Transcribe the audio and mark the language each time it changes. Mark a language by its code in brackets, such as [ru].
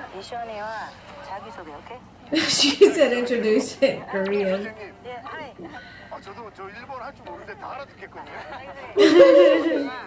[ko] 이시연이와 자기소개 오케이? [en] She said introduce it in Korean. [ko] 선생님. 예, 하이. 아, 저도 저 일본어 할 줄 모르는데 다 알아듣겠거든요.